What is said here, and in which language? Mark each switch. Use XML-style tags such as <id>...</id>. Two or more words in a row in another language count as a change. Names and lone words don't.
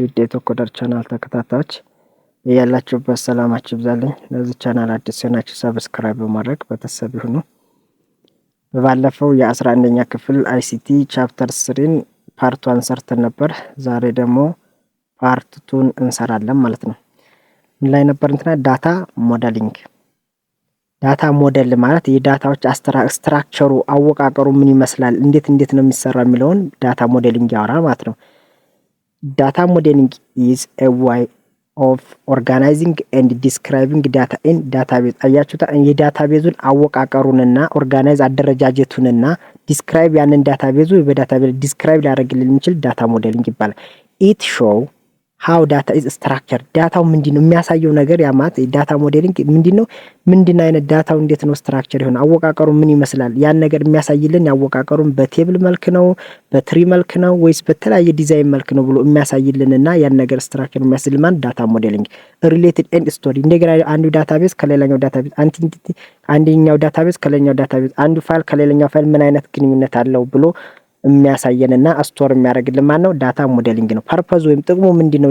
<am>የቶኮደር ቻናል ተከታታዮች ያላችሁበት ሰላማችሁ ይብዛልኝ። ለዚህ ቻናል አዲስ ሆናችሁ ሰብስክራይብ በማድረግ ቤተሰብ ይሁኑ። በባለፈው የ11ኛ ክፍል አይሲቲ ቻፕተር 3 ፓርት 1 ሰርተን ነበር። ዛሬ ደግሞ ፓርት 2 እንሰራለን ማለት ነው። ምን ላይ ነበር?</am> <en>data modeling። data model</en> <am>ማለት የዳታዎች ስትራክቸሩ አወቃቀሩ ምን ይመስላል፣ እንዴት ነው የሚሰራው የሚለውን</am> <en>data modeling</en> <am>ያወራል ማለት ነው።</am> <en>data modeling is a way of organizing and describing data in database።</en> <am>አያችሁታ የዳታቤዙን አወቃቀሩንና ኦርጋናይዝ አደረጃጀቱንና ዲስክራይብ ያንን ዳታቤዙ በዳታቤዝ ዲስክራይብ ሊያደርግልን የሚችል</am> <en>data modeling</en> <am>ይባላል።</am> <en>it show how data is structured።</en> <am>ዳታው ምንድነው የሚያሳየው ነገር ያማት</am> <en>data modeling</en> <am>ምንድነው አይነት ዳታው እንዴት ነው ስትራክቸር ይሆን አወቃቀሩ ምን ይመስላል ያን ነገር የሚያሳይልን ያወቃቀሩን በቴብል መልክ ነው በትሪ መልክ ነው ወይስ በተለያየ ዲዛይን መልክ ነው ብሎ የሚያሳይልንና ያን ነገር ስትራክቸር የሚያሳይልን ማለት</am> <en>data modeling። related and story</en> <am>እንደገና አንዱ ዳታቤዝ ከሌላኛው ዳታቤዝ አንደኛው ዳታቤዝ ከሌላኛው ዳታቤዝ አንዱ ፋይል ከሌላኛው ፋይል ምን አይነት ግንኙነት አለው ብሎ የሚያሳየንና ስቶር የሚያደርግልን ማለት ነው</am> <en>data modeling</en> <am>ነው። ፐርፐዝ ወይም ጥቅሙ ምንድነው?</am>